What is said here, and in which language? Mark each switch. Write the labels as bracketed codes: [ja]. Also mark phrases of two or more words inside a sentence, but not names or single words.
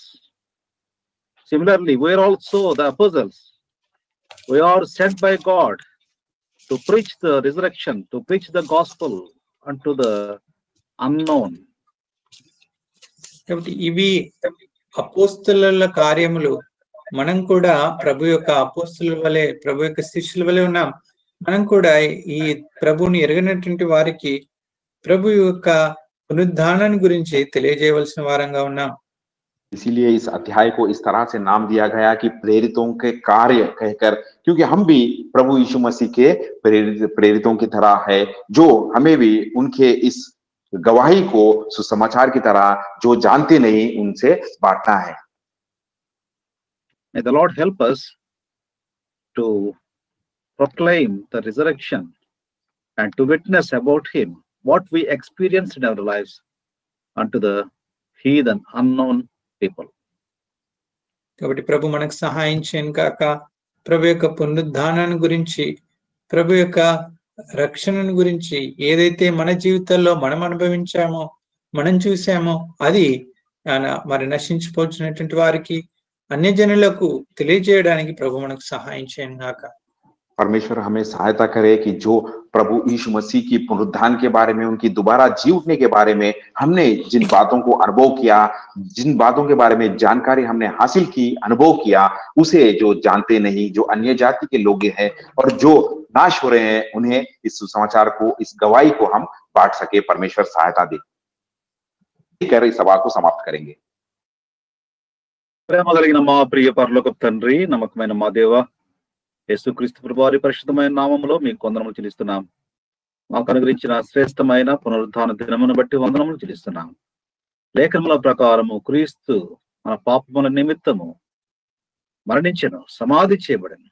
[en] Similarly, we are also the apostles. We are sent by God to preach the resurrection, to preach the gospel unto the unknown. [te] కాబట్టి ఇవి అపోస్తలుల కార్యములు. మనం కూడా ప్రభు యొక్క అపోస్తలుల వలె, ప్రభు యొక్క శిష్యుల వలె ఉన్నాం. మనం కూడా ఈ ప్రభువుని ఎరగనటువంటి వారికి ప్రభు యొక్క పునరుద్ధానాన్ని గురించి తెలియజేయవలసిన వారంగా ఉన్నాం. [hi] इसीलिए इस अध्याय को इस तरह से नाम दिया गया कि प्रेरितों के कार्य कहकर, क्योंकि हम भी प्रभु यीशु मसीह के प्रेरितों की तरह है, जो हमें भी उनके इस गवाही को सुसमाचार की तरह जो जानते नहीं उनसे बांटना है। [en] May the Lord help us to proclaim the resurrection and to witness about him, what we experienced in our lives, unto the heathen, unknown people. [te] కాబట్టి ప్రభు మనకు సహాయం చేయను కాక, ప్రభు యొక్క పునరుద్ధానాన్ని గురించి, ప్రభు యొక్క రక్షణను గురించి ఏదైతే మన జీవితాల్లో మనం అనుభవించామో, మనం చూసామో, అది మరి నశించిపోతున్నటువంటి వారికి, అన్యజనులకు తెలియజేయడానికి ప్రభు మనకు సహాయం చేయను గాక. [hi] परमेश्वर हमें सहायता करे कि जो प्रभु यीशु मसीह की पुनरुत्थान के बारे में, उनकी दोबारा जी उठने के बारे में हमने जिन बातों को अनुभव किया, जिन बातों के बारे में जानकारी हमने हासिल की, अनुभव किया, उसे जो जानते नहीं, जो अन्य जाति के लोग हैं और जो नाश हो रहे हैं, उन्हें इस सुसमाचार को, इस गवाही को हम बांट सके। परमेश्वर सहायता दे कर इस सभा को समाप्त करेंगे। [te] ప్రేమ కలిగిన మా ప్రియ పరలోకపు తండ్రి, నమ్మకమైన మా దేవ, యేసుక్రీస్తు ప్రభువారి పరిశుద్ధమైన నామములో మీకు వందనములు చెల్లిస్తున్నాం. మాకు అనుగ్రహించిన శ్రేష్టమైన పునరుద్ధాన దినమును బట్టి వందనములు చెల్లిస్తున్నాం. లేఖనముల ప్రకారము క్రీస్తు మన పాపముల నిమిత్తము మరణించెను, సమాధి చేయబడెను.